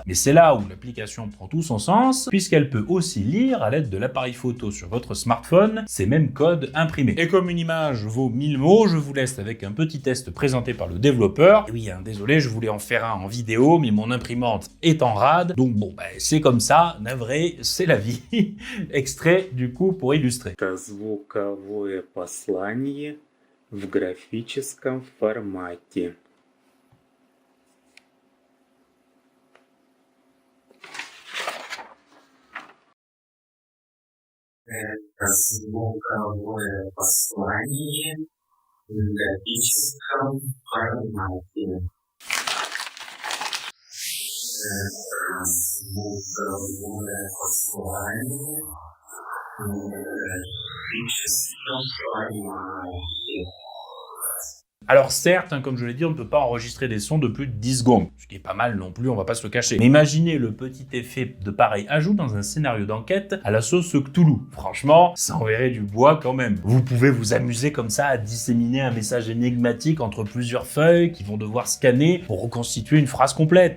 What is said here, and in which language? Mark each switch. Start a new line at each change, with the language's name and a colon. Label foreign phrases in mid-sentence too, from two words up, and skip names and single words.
French: Mais c'est là où l'application prend tout son sens, puisqu'elle peut aussi lire à l'aide de l'appareil photo sur votre smartphone ces mêmes codes imprimés. Et comme une image vaut 1000 mots, je vous laisse avec un petit test présenté par le développeur. Et oui, désolé, je voulais en faire un en vidéo, mais mon imprimante est en rade, donc bon, c'est comme ça, navré, c'est la vie. Extrait du coup pour illustrer.
Russian: Это звуковое послание в графическом формате. Это звуковое послание в графическом формате. Это звуковое послание в графическом формате.
French: Alors certes, comme je l'ai dit, on ne peut pas enregistrer des sons de plus de 10 secondes, ce qui est pas mal non plus, on va pas se le cacher. Mais imaginez le petit effet de pareil ajout dans un scénario d'enquête à la sauce Cthulhu. Franchement, ça enverrait du bois quand même. Vous pouvez vous amuser comme ça à disséminer un message énigmatique entre plusieurs feuilles qui vont devoir scanner pour reconstituer une phrase complète.